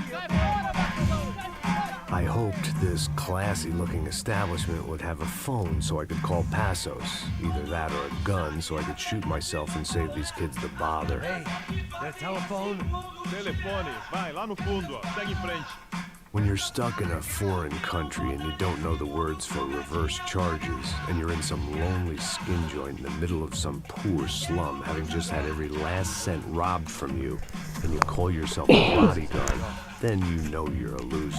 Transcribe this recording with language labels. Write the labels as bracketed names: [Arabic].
[English] I hoped this classy-looking establishment would have a phone so I could call Passos. Either that or a gun so I could shoot myself and save these kids the bother. Ei, their telephone? [Portuguese] Telefone, vai lá no fundo, ó. Segue em frente. [English] When you're stuck in a foreign country and you don't know the words for reverse charges, and you're in some lonely skin joint in the middle of some poor slum, having just had every last cent robbed from you, and you call yourself a bodyguard, then you know you're a loser.